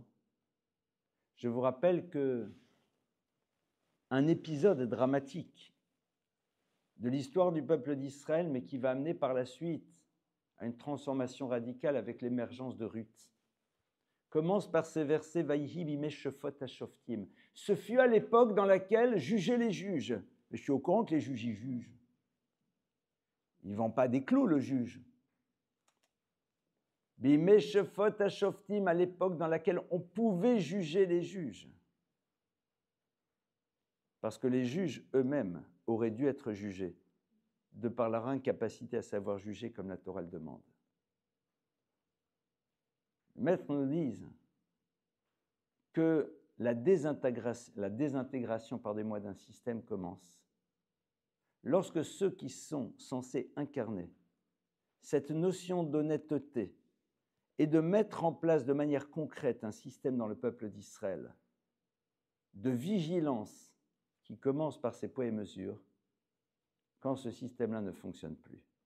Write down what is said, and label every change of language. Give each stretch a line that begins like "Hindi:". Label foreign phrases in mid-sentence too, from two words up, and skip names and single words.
French: Je vous rappelle que un épisode dramatique de l'histoire du peuple d'Israël, mais qui va amener par la suite à une transformation radicale avec l'émergence de Ruth, commence par ces versets
Hebrew: ויהי בימי שפוט השפטים.
French: Ce fut à l'époque dans laquelle jugeaient les juges. Mais je suis au courant que les juges y jugent. Ils ne vendent pas des clous, le juge.
Hebrew: בימי שפוט השפטים,
French: à l'époque dans laquelle on pouvait juger les juges. Parce que les juges eux-mêmes auraient dû être jugés de par leur incapacité à savoir juger comme la Torah le demande. Les maîtres nous disent que la désintégration pardonnez-moi, d'un système commence lorsque ceux qui sont censés incarner cette notion d'honnêteté et de mettre en place de manière concrète un système dans le peuple d'Israël de vigilance qui commence par ses poids et mesures, quand ce système-là ne fonctionne plus.